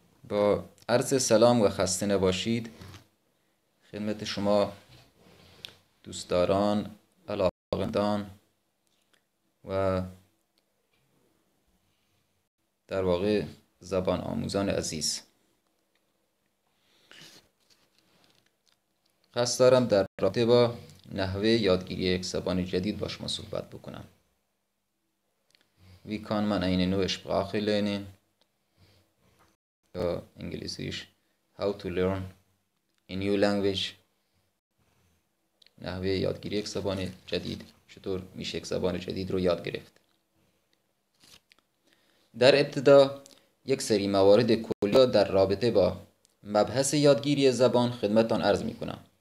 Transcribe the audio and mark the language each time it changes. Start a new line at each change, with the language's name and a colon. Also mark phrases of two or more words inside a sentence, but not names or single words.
Persian: با عرض سلام و خسته نباشید خدمت شما دوستداران، علاقه‌مندان و در واقع زبان آموزان عزیز. قصد دارم در رابطه با نحوه یادگیری یک زبان جدید با شما صحبت بکنم.
German: Wie kann man eine neue Sprache lernen?
Persian: یا انگلیسیش
English: How to learn a new language.
Persian: نحوه یادگیری یک زبان جدید، چطور میشه یک زبان جدید رو یاد گرفت. در ابتدا یک سری موارد کلی در رابطه با مبحث یادگیری زبان خدمتتان عرض میکنم.